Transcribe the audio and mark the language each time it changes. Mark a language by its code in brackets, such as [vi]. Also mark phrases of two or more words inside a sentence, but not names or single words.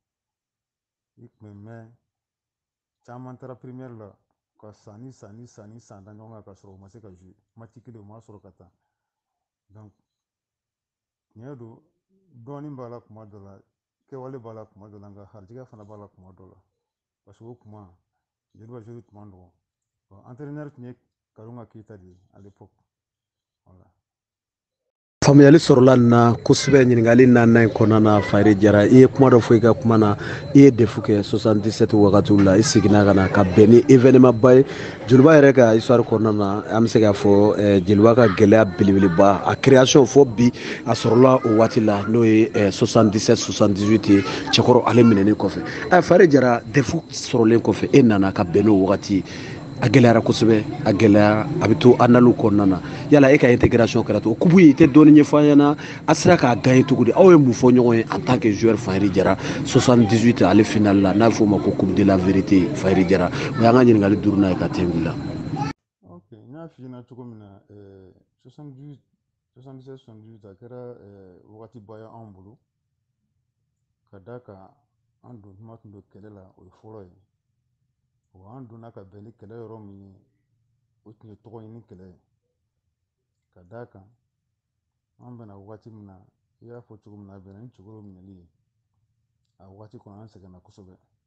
[bm] i tun bɛ mɛn caman taara première la ka san da ɲɔgɔn kan ka sɔrɔ u ma se ka [fr] jouer match [bm] kelen u ma sɔrɔ ka taa donc tiɲɛ don dɔɔnin b'a la kuma dɔ la kɛwale b'a la kuma dɔ la nka harijɛgɛ fana b'a la kuma dɔ la [fr] parce que [bm] o kuma joliba joueur tun ma nɔgɔn bon entraîneur tun ye Karunga Keita de ye [fr] à l'époque voilà. [bm] faamuyali sɔrɔla nin na kosɛbɛ ɲininkali naaninan in kɔnɔna na fahiri jara i ye kuma dɔ fɔ i ka kuma na i ye defu kɛ 77 wagatiw la i seginna ka na ka bɛn ni événement ba ye joliba yɛrɛ ka histoire kɔnɔna na an bɛ se k'a fɔ jeliba ka gɛlɛya belebeleba a création fɔ bi a sɔrɔla o waati la n'o ye 77 78 ye cɛkɔrɔ ale minɛni kɔfɛ fahiri jara defu sɔrɔlen kɔfɛ e nana ka bɛn n'o wagati ye a gɛlɛyara kosɛbɛ a gɛlɛya a bɛ to analu kɔnɔna na yala e ka intégration kɛra to o kubu i tɛ dɔɔni ɲɛfɔ an ɲɛna a sera k'a gagné cogo di aw ye mun fɔ ɲɔgɔn ye [fr] en tant que joueur [bm] fahiri jara 78 ale final la n'a bɛ f'o ma ko [fr] coupe de la vérité [bm] fahiri jara o y'an ka ɲininkali duurunan ye ka tɛnku la. ok n y'a f'i ɲɛna cogo min na 78 77 78 a kɛra wagatiba ye anw bolo ka d'a kan an don tuma tun don kɛlɛ la o ye fɔlɔ ye an donna ka bɛn ni kɛlɛ yɔrɔ min ye o tun ye tɔgɔ ɲini kɛlɛ ye ka d'a kan an bɛna wagati min na i y'a fɔ cogo min na a bɛnna ni cɛkɔrɔ minɛli ye a wagati kɔnɔ an sɛgɛnna kosɛbɛ